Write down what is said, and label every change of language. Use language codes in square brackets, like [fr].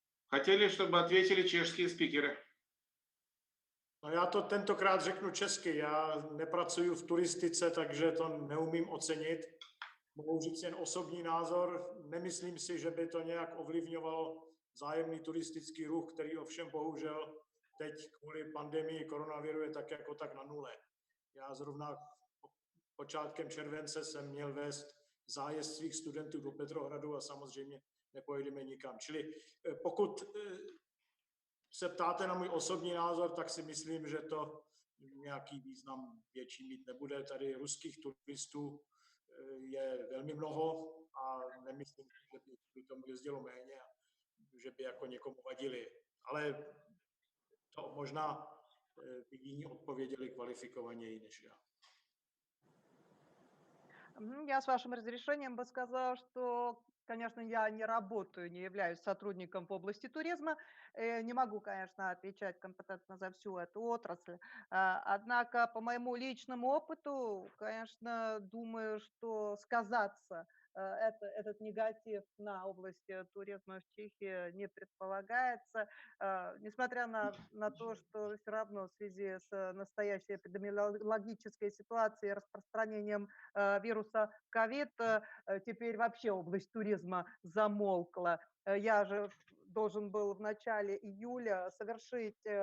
[ru] Хотели, чтобы ответили чешские спикеры. [cs] No já to tentokrát řeknu česky. Já nepracuji v turistice, takže to neumím ocenit. Mohu říct jen osobní názor. Nemyslím si, že by to nějak ovlivňovalo vzájemný turistický ruch, který ovšem bohužel teď kvůli pandemii koronaviru je tak jako tak na nule. Já zrovna počátkem července jsem měl vést zájezd svých studentů do Petrohradu a samozřejmě nepojedeme nikam. Čili pokud se ptáte na můj osobní názor, tak si myslím, že to nějaký význam větší mít nebude. Tady ruských turistů je velmi mnoho a nemyslím, že by tomu jezdilo méně a že by jako někomu vadili. Ale to možná by jiní odpověděli kvalifikovaněji než já. [ru] Я с вашим разрешением бы сказала, что, конечно, я не работаю, не являюсь сотрудником в области туризма, не могу, конечно, отвечать компетентно за всю эту отрасль. Однако, по моему личному опыту, конечно, думаю, что сказаться этот негатив на области туризма в Чехии не предполагается, несмотря на то, что все равно в связи с настоящей эпидемиологической ситуацией, распространением вируса ковид, теперь вообще область туризма замолкла. Я же должен был в начале июля совершить